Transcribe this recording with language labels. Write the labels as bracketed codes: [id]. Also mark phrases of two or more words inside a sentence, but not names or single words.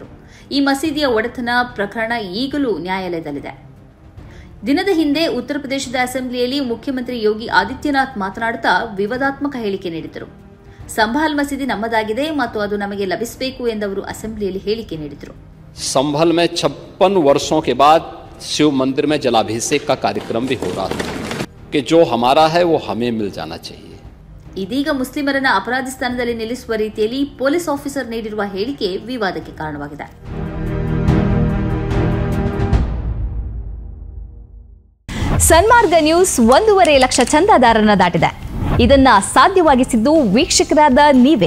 [kn] ಈ ಮಸೀದಿಯ ಒಡೆತನ ಪ್ರಕರಣ ಈಗಲೂ ನ್ಯಾಯಾಲಯದಲ್ಲಿದೆ. ದಿನದ ಹಿಂದೆ ಉತ್ತರ ಪ್ರದೇಶದ ಅಸೆಂಬ್ಲಿಯಲ್ಲಿ ಮುಖ್ಯಮಂತ್ರಿ ಯೋಗಿ ಆದಿತ್ಯನಾಥ್ ಮಾತನಾಡುತ್ತಾ ವಿವಾದಾತ್ಮಕ ಹೇಳಿಕೆ ನೀಡಿದರು. ಸಂಭಾಲ್ ಮಸೀದಿ ನಮ್ಮದಾಗಿದೆ ಮತ್ತು ಅದು ನಮಗೆ ಲಭಿಸಬೇಕು ಎಂದವರು ಅಸೆಂಬ್ಲಿಯಲ್ಲಿ ಹೇಳಿಕೆ ನೀಡಿದರು. [hi] संभल में 56 वर्षों के बाद शिव मंदिर में जलाभिषेक का कार्यक्रम भी हो रहा था कि जो हमारा है वो हमें मिल जाना चाहिए. [kn] ಇದೀಗ ಮುಸ್ಲಿಮರನ್ನ ಅಪರಾಧಿ ಸ್ಥಾನದಲ್ಲಿ ನಿಲ್ಲಿಸುವ ರೀತಿಯಲ್ಲಿ ಪೊಲೀಸ್ ಆಫೀಸರ್ ನೀಡಿರುವ ಹೇಳಿಕೆ ವಿವಾದಕ್ಕೆ ಕಾರಣವಾಗಿದೆ. ಸನ್ಮಾರ್ಗ ನ್ಯೂಸ್ 1.5 ಲಕ್ಷ ಚಂದಾದಾರರನ್ನ ದಾಟಿದೆ. ಇದನ್ನ ಸಾಧ್ಯವಾಗಿಸಿದ್ದು ವೀಕ್ಷಕರಾದ ನೀವೇ.